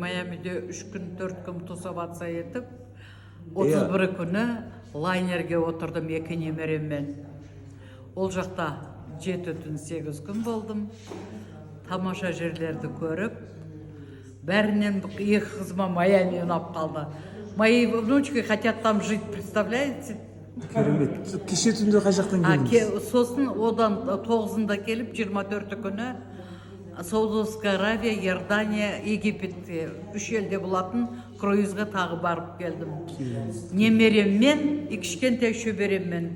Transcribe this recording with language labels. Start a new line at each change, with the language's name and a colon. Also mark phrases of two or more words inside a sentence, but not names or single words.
Kazakh: Майамиде 3 күн, 4 күн тусоваться етіп, 31 күні лайнерге отырдым 2 немереммен. Ол жақта 7 түн 8 күн болдым. Тамаша жерлерді көріп, бәрінен 2 қызыма Майами ұнап қалды.
Russian: Мои внучки хотят там жить, представляете?
Kazakh: Керемет. Кеше түнде қай жақтан келдіңіз? Сосын одан 9-ында келіп 24 күні Саудовская Аравия, Иордания, Египетте 3 елде болатын круизға тағы барып келдім. Немереммен, кішкентай шөбереммен.